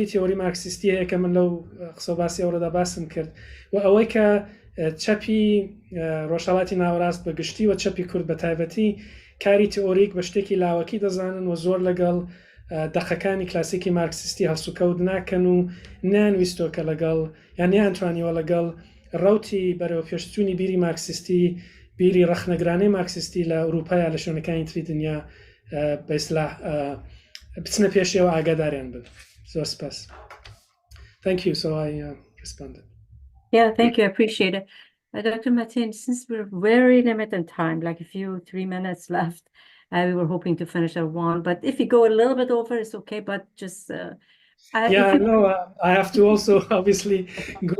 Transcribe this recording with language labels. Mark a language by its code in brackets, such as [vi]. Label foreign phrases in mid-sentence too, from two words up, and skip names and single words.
[ckb] تێۆری مارکسیستی هەیە کە من لەو قسەباسی ئەوڕۆدا باسم کرد، و ئەوەی کە چەپی ڕۆژهەڵاتی ناوەڕاست بە گشتی و چەپی کورد بە تایبەتی کاری تئۆریک بە شتێکی لاوەکی دەزانن و زۆر لەگەڵ دەقەکانی کلاسیکی مارکسیستی هەڵسوکەوت ناکەن و نانویستۆکە لەگەڵ یان نیانتوانیوە لەگەڵ ڕەوتی بەرەو پێشچوونی بیری مارکسیستی، بیری ڕەخنەگرانەی مارکسیستی لە ئەوروپای لە شوێنەکانی تری دنیا بەئیسلاح بچنە پێشەوە ئاگاداریان بن. زۆر سپاس. [en] Thank you. So I responded. Yeah, thank you. I appreciate it. Dr. Matin, since we're very limited in time, like a few 3 minutes left, we were hoping to finish at 1, but if you go a little bit over, it's okay, but just... I have to also obviously go.